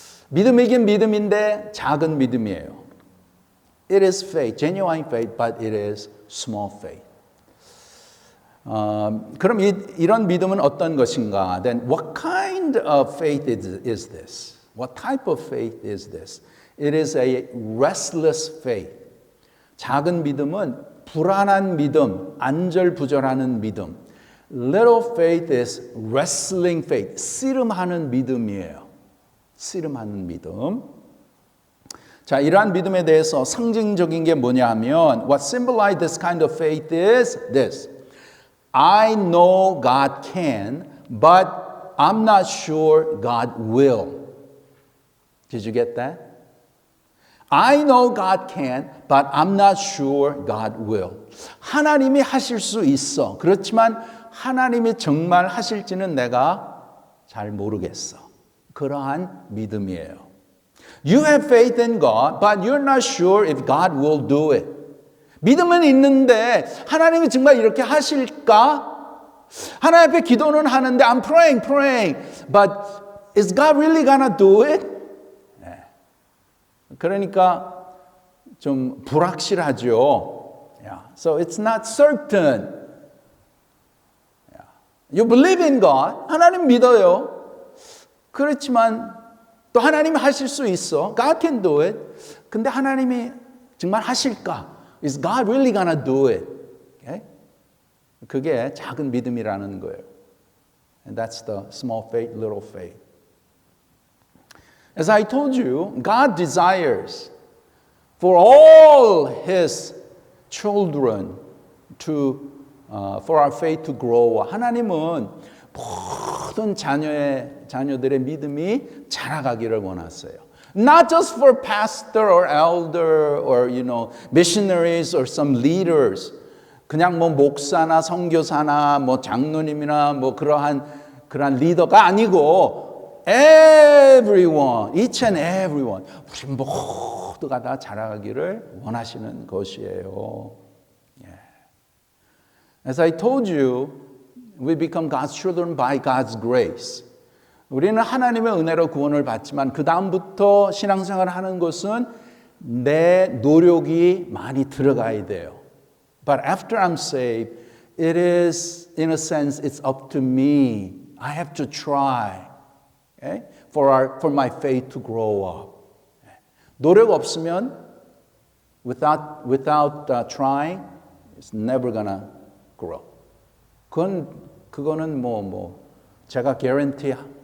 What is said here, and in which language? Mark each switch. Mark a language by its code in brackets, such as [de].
[ko] 믿음이긴 믿음인데 작은 믿음이에요. [en] It is faith, genuine faith, but it is small faith. [ko] 그럼 이런 믿음은 어떤 것인가? [en] Then what kind of faith is this? What type of faith is this? It is a restless faith. [ko] 작은 믿음은 불안한 믿음, 안절부절하는 믿음. [en] Little faith is wrestling faith. [ko] 씨름하는 믿음이에요. 씨름하는 믿음. 자, 이러한 믿음에 대해서 상징적인 게 뭐냐 하면 [en] what symbolizes this kind of faith is this. I know God can, but I'm not sure God will. Did you get that? I know God can, but I'm not sure God will. [ko] 하나님이 하실 수 있어. 그렇지만 하나님이 정말 하실지는 내가 잘 모르겠어. 그러한 믿음이에요. [en] You have faith in God, but you're not sure if God will do it. [ko] 믿음은 있는데 하나님이 정말 이렇게 하실까? 하나님 앞에 기도는 하는데 [en] I'm praying, but is God really gonna do it? [ko] 네. 그러니까 좀 불확실하죠. [en] Yeah. So it's not certain. Yeah. You believe in God. [ko] 하나님 믿어요. 그렇지만 또 하나님이 하실 수 있어. [en] God can do it. [ko] 근데 하나님이 정말 하실까? [en] Is God really gonna do it? Okay? [ko] 그게 작은 믿음이라는 거예요. [en] And that's the small faith, little faith. As I told you, God desires for all His children for our faith to grow. [ko] 하나님은 모든 자녀들의 믿음이 자라가기를 원하세요. [en] Not just for pastor or elder or missionaries or some leaders. [ko] 그냥 뭐 목사나 선교사나 뭐 장로님이나 뭐 그러한 리더가 아니고 [en] everyone, each and everyone. [ko] 우리 모두가 다 자라가기를 원하시는 것이에요. [en] Yeah. As I told you, we become God's children by God's grace. [ko] 우리는 하나님의 은혜로 구원을 받지만 그 다음부터 신앙생활을 하는 것은 내 노력이 많이 들어가야 돼요. [en] But after I'm saved, it is, in a sense, it's up to me. I have to try, okay? for my faith to grow up. [ko] 노력 없으면, [en] without trying, it's never gonna grow. [ko] 그거는 제가 guarantee.